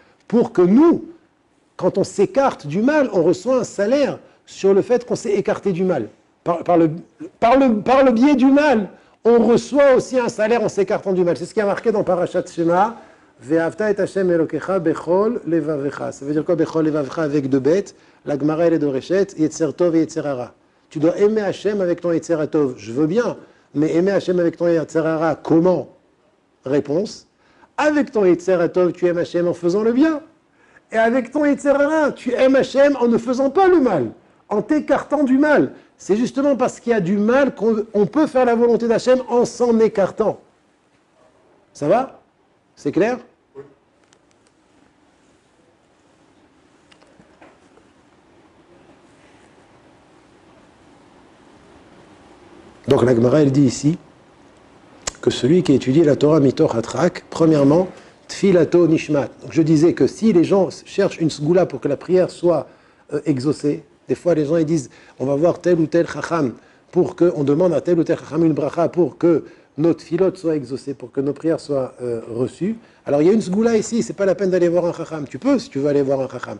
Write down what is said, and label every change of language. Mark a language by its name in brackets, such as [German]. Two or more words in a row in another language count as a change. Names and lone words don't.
[French] Pour que nous, quand on s'écarte du mal, on reçoit un salaire sur le fait qu'on s'est écarté du mal. Par le biais du mal, on reçoit aussi un salaire en s'écartant du mal. C'est ce qui est marqué dans Parashat Shema. [Hebrew] ואהבת את השם אלוקיך בכל לבבך. [French] Ça veut dire quoi [Hebrew] בכל לבבך [French] avec deux bêtes? La Gemara et les Dorechet, [Hebrew] יצר טוב [French] et [Hebrew] יצר הרע. [French] Tu dois aimer Hashem avec ton [Hebrew] יצר טוב. [French] Je veux bien, mais aimer Hashem avec ton [Hebrew] יצר הרע, [French] comment? Réponse. Avec ton [Hebrew] יצר טוב, [French] tu aimes Hashem en faisant le bien. Et avec ton [Hebrew] יצר הרע, [French] tu aimes Hashem en ne faisant pas le mal, en t'écartant du mal. C'est justement parce qu'il y a du mal qu'on peut faire la volonté d'Hachem en s'en écartant. Ça va? C'est clair? Oui. Donc la Gemara, elle dit ici que celui qui étudie la Torah [Hebrew] מתוך הדחק, [French] premièrement, [Hebrew] תפילתו נשמעת. [French] Donc je disais que si les gens cherchent une sgoula pour que la prière soit exaucée, des fois les gens ils disent on va voir tel ou tel chacham pour qu'on demande à tel ou tel chacham une bracha pour que notre filote soit exaucée, pour que nos prières soient reçues. Alors il y a une sgoula ici, c'est pas la peine d'aller voir un chacham. Tu peux si tu veux aller voir un chacham.